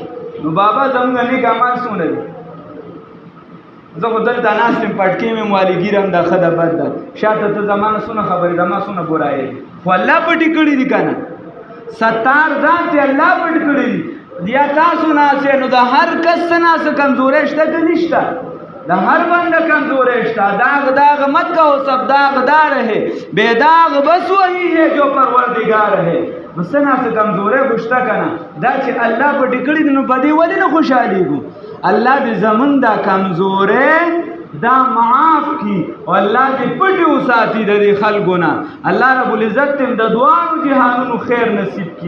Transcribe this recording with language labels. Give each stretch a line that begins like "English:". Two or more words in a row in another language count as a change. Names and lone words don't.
Pashto: نو بابا زموږ نیک اعمال څومره دي؟ زه خو دلته ناست یم، پټکې مې موالیګیر هم دا ښه ده بد ده، شاته ته زما نه څونه خبرې ده، ما څونه برایې دي، خو الله پټې کړي دي که نه؟ 70 ځان ته الله پټ کړي دي. یا تاسو ناسې نو د هر کس څه ناسه کمزورۍ شته که نشته؟ د هر بنده کمزورۍ شته.
Urdu: داغ مت کہو سب داغدار ہے، بے داغ بس وہی ہے جو پروردگار ہے.
Pashto: نو څه ناسه کمزورۍ خو شته که نه؟ دا چې الله پټې کړي دي نو په دې ولې نه خوشحالېږو؟ الله دې زمونږ دا کمزورۍ دا معاف کی او الله دې پټې وساتي د دې خلکو نه. الله رب العزت ته د دواړو جهانونو خیر نصیب کی.